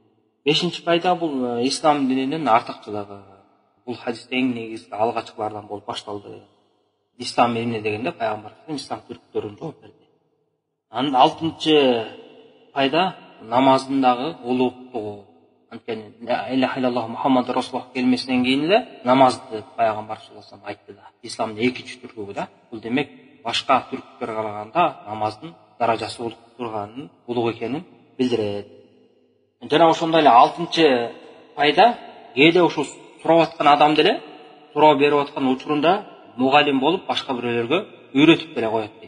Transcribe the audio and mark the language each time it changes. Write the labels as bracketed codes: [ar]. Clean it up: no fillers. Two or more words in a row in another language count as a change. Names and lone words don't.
[ky] Бешинчи пайда бул ислам дининин артыкчылыгы. Бул хадисте эң негизги алгачкылардан болуп башталды. Ислам эмне дегенде пайгамбар ислам түрктөрүн жооп берди. Анан алтынчы пайда намаздын дагы улуулуктугу. Анткени [ar] لا إله إلا الله محمد رسول الله [ky] келмесинен кийин эле намазды пайгамбар [ar] صلى الله عليه وسلم [ky] айтты да. Исламдын экинчи түркүгү да. Бул демек башка түрктөргө караганда намаздын даражасы улуг экенин билдирет. Жана ошондой эле алтынчы пайда, кээде ушул сурап аткан адам деле суроо берип аткан учурунда мугалим болуп башка бирөөлөргө үйрөтүп деле коет дейт.